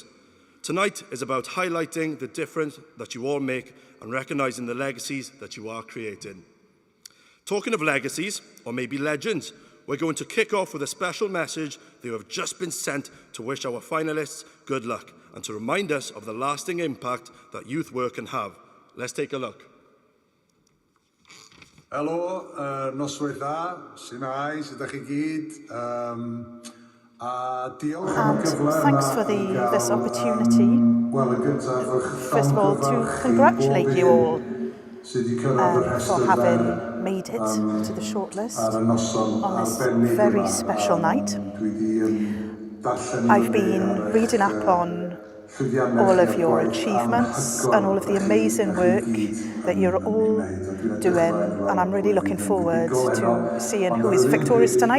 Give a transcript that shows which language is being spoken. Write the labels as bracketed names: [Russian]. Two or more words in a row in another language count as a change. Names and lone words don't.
[English] Tonight is about highlighting the difference that you all make and recognising the legacies that you are creating. Talking of legacies, or maybe legends, we're going to kick off with a special message that have just been sent to wish our finalists good luck and to remind us of the lasting impact that youth work can have. Let's take a look. [Welsh] Helo, noswaith dda, sinai, sut ydych chi gyd, a diolch am y cyfle. [English] And thanks for this opportunity, first of all, to congratulate you all for having made it to the shortlist on this very special night. I've been reading up on all of your achievements and all of the amazing work that you're all doing, and I'm really looking forward to seeing who is victorious tonight.